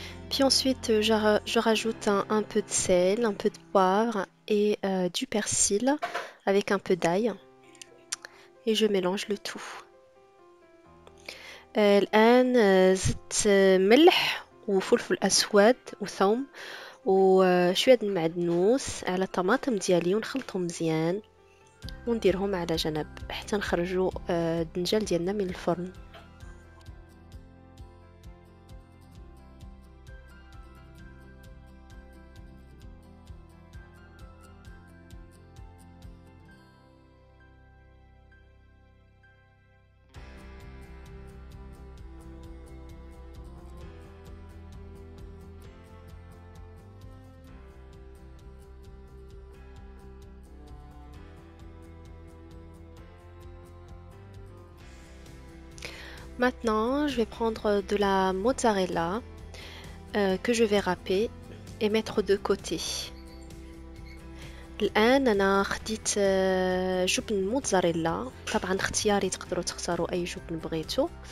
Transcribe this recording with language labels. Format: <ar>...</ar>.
<fr>Puis ensuite, je rajoute un peu de sel, un peu de poivre et du persil avec un peu d'ail. Et je mélange le tout.</fr> <ar>الآن زدت ملح وفلفل أسود وثوم وشوية المعدنوس على الطماطم ديالي ونخلطهم مزيان ونديرهم على جنب حتى نخرجوا الدنجال ديالنا من الفرن.</ar> <fr>Maintenant, je vais prendre de la mozzarella que je vais râper et mettre de côté.</fr> <ar>الآن أنا خديت جبن موتزاريلا، طبعا اختياري، تقدروا تختاروا أي جبن بغيتو.</ar>